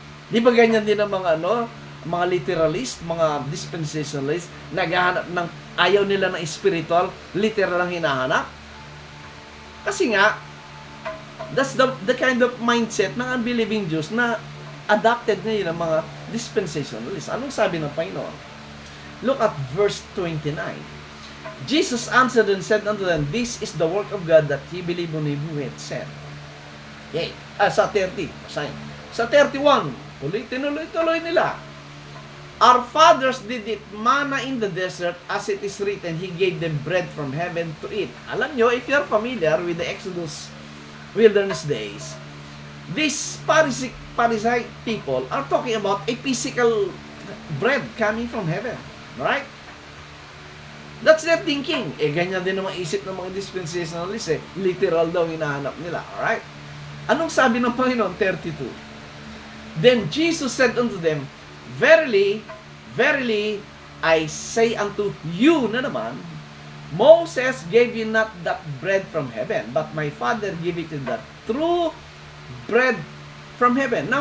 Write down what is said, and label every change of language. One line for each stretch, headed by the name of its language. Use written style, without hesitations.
Filipino: Di ba ganyan din ang mga mga literalist, mga dispensationalist, naghahanap ng, ayaw nila ng spiritual, literal ang hinahanap? Kasi nga,
English: that's the kind of mindset ng unbelieving Jews na adopted ngayon ng mga dispensationalists.
Filipino: Anong sabi ng Panginoon?
English: Look at verse 29. Jesus answered and said unto them, This is the work of God, that ye believe on him who hath sent. Okay.
Filipino: Sa 30, basahin. Sa 31, tinuloy nila.
English: Our fathers did it manna in the desert, as it is written, He gave them bread from heaven to eat.
Filipino: Alam nyo,
English: if you're familiar with the Exodus wilderness days, these Pharisee people are talking about a physical bread coming from heaven. Right? That's their thinking.
Filipino: Ganyan din naman isip ng mga dispensationalists. Literal daw hinahanap nila.
English: Alright?
Filipino: Anong sabi ng Panginoon? 32.
English: Then Jesus said unto them, Verily, verily, I say unto you
Filipino: na naman,
English: Moses gave you not that bread from heaven, but my Father gave it you that true bread from heaven.